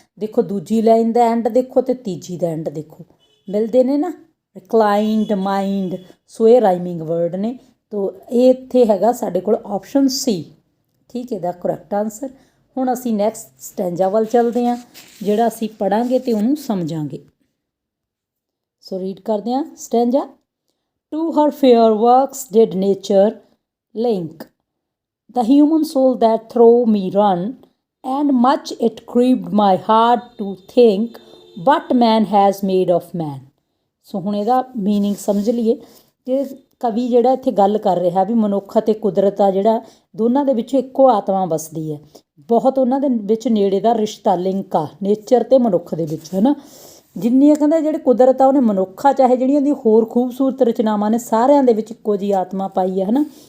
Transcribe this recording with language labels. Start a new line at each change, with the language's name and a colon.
Punjabi: ਦੇਖੋ ਦੂਜੀ line ਦਾ and ਦੇਖੋ ਅਤੇ ਤੀਜੀ ਦਾ ਐਂਡ ਦੇਖੋ, ਮਿਲਦੇ ਨੇ ਨਾ, ਰਿਕਲਾਈਨਡ, ਮਾਈਂਡ। ਸੋ ਇਹ ਰਾਈਮਿੰਗ ਵਰਡ ਨੇ। ਤੋ ਇਹ ਇੱਥੇ ਹੈਗਾ ਸਾਡੇ ਕੋਲ ਆਪਸ਼ਨ ਸੀ। ਠੀਕ ਹੈ, ਇਹਦਾ ਕਰੈਕਟ ਆਨਸਰ। ਹੁਣ ਅਸੀਂ ਨੈਕਸਟ ਸਟੈਂਜਾ ਵੱਲ ਚੱਲਦੇ ਹਾਂ ਜਿਹੜਾ ਅਸੀਂ ਪੜ੍ਹਾਂਗੇ ਅਤੇ ਉਹਨੂੰ ਸਮਝਾਂਗੇ। ਸੋ ਰੀਡ ਕਰਦੇ ਹਾਂ stanza.
English: To her fair works did nature link the human soul that through me run, and much it grieved my heart to think what man has made of man.
Punjabi: ਸੋ ਹੁਣ ਇਹਦਾ ਮੀਨਿੰਗ ਸਮਝ ਲਈਏ ਕਿ ਕਵੀ ਜਿਹੜਾ ਇੱਥੇ ਗੱਲ ਕਰ ਰਿਹਾ ਵੀ ਮਨੁੱਖ ਅਤੇ ਕੁਦਰਤ ਆ ਜਿਹੜਾ ਦੋਨਾਂ ਦੇ ਵਿੱਚ ਇੱਕੋ ਆਤਮਾ ਵਸਦੀ ਹੈ। ਬਹੁਤ ਉਹਨਾਂ ਦੇ ਵਿੱਚ ਨੇੜੇ ਦਾ ਰਿਸ਼ਤਾ, ਲਿੰਕ ਆ ਨੇਚਰ ਅਤੇ ਮਨੁੱਖ ਦੇ ਵਿੱਚ, ਹੈ ਨਾ। ਜਿੰਨੀਆਂ ਕਹਿੰਦੇ ਜਿਹੜੇ ਕੁਦਰਤ ਆ ਉਹਨੇ ਮਨੁੱਖ ਆ, ਚਾਹੇ ਜਿਹੜੀਆਂ ਦੀ ਹੋਰ ਖੂਬਸੂਰਤ ਰਚਨਾਵਾਂ ਨੇ, ਸਾਰਿਆਂ ਦੇ ਵਿੱਚ ਇੱਕੋ ਜਿਹੀ ਆਤਮਾ ਪਾਈ ਹੈ, ਹੈ ਨਾ।